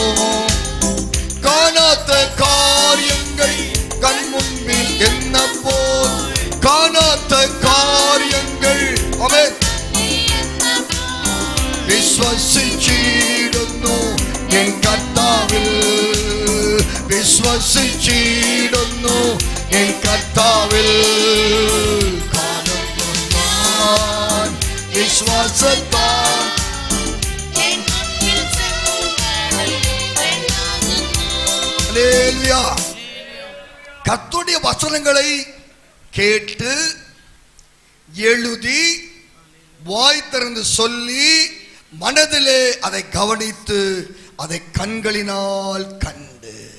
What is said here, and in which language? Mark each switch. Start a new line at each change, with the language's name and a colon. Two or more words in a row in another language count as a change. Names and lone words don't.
Malayalam: കാണാത്ത കാര്യങ്ങൾ കൺമുൻപിൽ എന്നപ്പോൾ കാണാത്ത കാര്യങ്ങൾ അവൻ വിശ്വസിച്ചിടുന്നു എൻ കർത്താവിൽ. വിശ്വസിച്ചിടുന്നു എൻ കർത്താവിൽ. കാണുന്നു ഞാൻ വിശ്വാസത്താൽ.
Tamil: அல்லேலூயா. கர்த்தருடைய வசனங்களை கேட்டு எழுதி வாய் திறந்து சொல்லி மனதிலே அதை கவனித்து அதை கண்களினால் கண்டு.